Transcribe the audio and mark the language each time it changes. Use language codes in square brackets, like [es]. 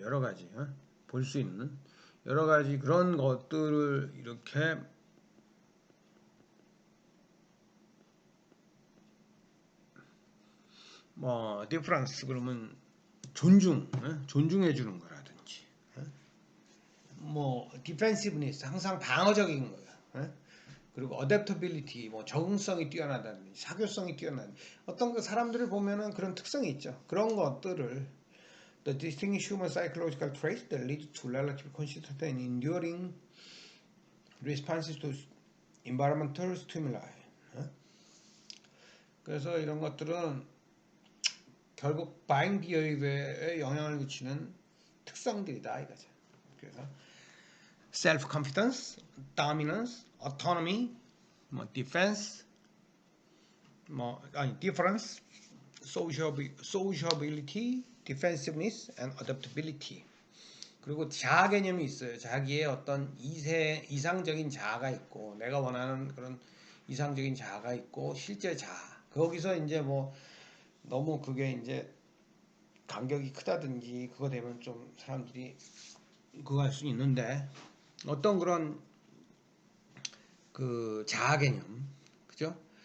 [ko] 여러 가지 볼 수 있는 여러 가지 그런 것들을 이렇게 뭐 디퍼런스 그러면 존중해 주는 거라든지 뭐 디펜시브니스 항상 방어적인 거예요. 그리고 어댑터빌리티 뭐 적응성이 뛰어나다든지 사교성이 뛰어나다든지 어떤 그 사람들을 보면은 그런 특성이 있죠. 그런 것들을 [en] the distinguished human psychological traits that lead to relatively consistent and enduring responses to environmental stimuli. [ko] 그래서 이런 것들은 결국 buying behavior에 영향을 미치는 특성들이다 이거죠. 그래서 [en] self-confidence, dominance, autonomy, [ko] 뭐 [en] defense, [ko] 뭐 아니 [en] difference, sociability, defensiveness, and adaptability. [ko] 그리고 자아 개념이 있어요. 자기의 어떤 이상적인 자아가 있고 내가 원하는 그런 이상적인 자아가 있고 실제 자아. 거기서 이제 뭐 너무 그게 이제 간격이 크다든지 그거 되면 좀 사람들이 그거 할 수 있는데 어떤 그런 그 자아 개념, 그죠?